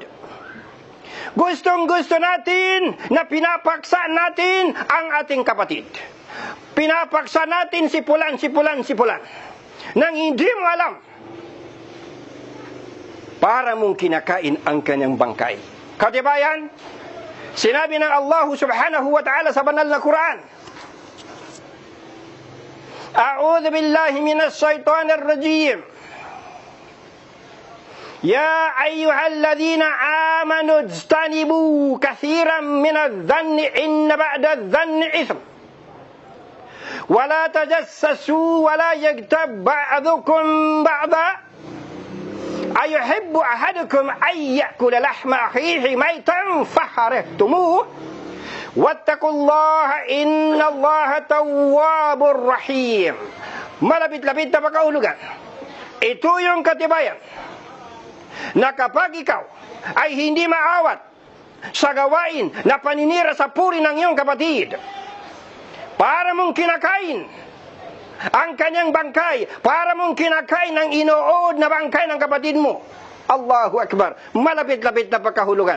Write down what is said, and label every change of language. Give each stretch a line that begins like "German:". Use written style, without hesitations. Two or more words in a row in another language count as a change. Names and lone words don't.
Filipino: Gustong-gusto natin na pinapaksa natin ang ating kapatid. Pinapaksa natin si Pulan. Nang hindi mo alam, para mong kinakain ang kanyang bangkay. Katibayan, sinabi ng
Arabic: الله سبحانه وتعالى
Filipino: sa banal na Quran,
Arabic: أعوذ بالله من الشيطان الرجيم. يا أيها الذين آمنوا اجتنبوا كثيرا من الظن إن بعض الظن إثم. ولا تجسسوا ولا يغتب بعضكم بعضا. أيحب أحدكم أن يأكل لحم أخيه ميتا فكرهتموه. واتقوا الله إن الله تواب رحيم.
Filipino: Malapit-lapit na pagkahulugan. Ito yung katibayan na kapag ikaw ay hindi maawat sa gawain na paninira sa puri ng iyong kapatid, para mong kinakain ang kanyang bangkay, para mong kinakain ang inuod na bangkay ng kapatid mo,
Arabic: الله أكبر,
Filipino: malapit-lapit na pagkahulugan.